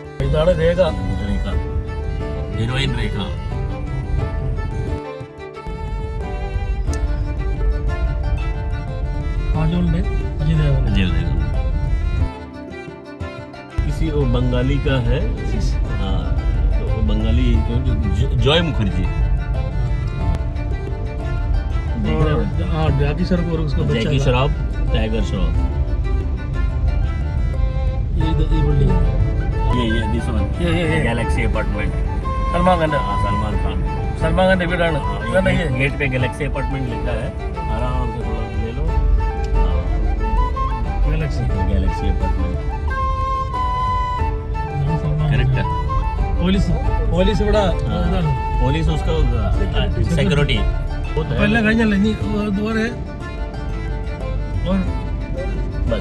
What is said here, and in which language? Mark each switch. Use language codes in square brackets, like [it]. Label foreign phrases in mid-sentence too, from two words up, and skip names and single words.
[ml] ഇതാണ് രേഖ. ഹീറോയിൻ രേഖ. കാജോളിന്റെ അജയ് ദേവഗൻ. [hi] किसी वो बंगाली का है, हाँ तो वो बंगाली जॉय मुखर्जी. हाँ जैकी श्रॉफ और उसका बच्चा. जैकी श्रॉफ, टाइगर श्रॉफ. ये बिल्डिंग. ये [en] this one. [hi] ये गैलेक्सी अपार्टमेंट. सलमान खान. हाँ सलमान खान. [ml] सलमान खान വീടാണ്. [hi] ये गेट पे गैलेक्सी अपार्टमेंट लिखा है. आराम से थोड़ा ले लो. गैलेक्सी अपार्टमेंट. करेक्ट है. [ml] പോലീസ് ഇവിടെ ഇതാണ്. [hi] पुलिस उसका सिक्योरिटी. [ml] ഇപ്പൊ എല്ലാം കഴിഞ്ഞല്ലേ, ഇനി ഇതുവരെ [hi] बस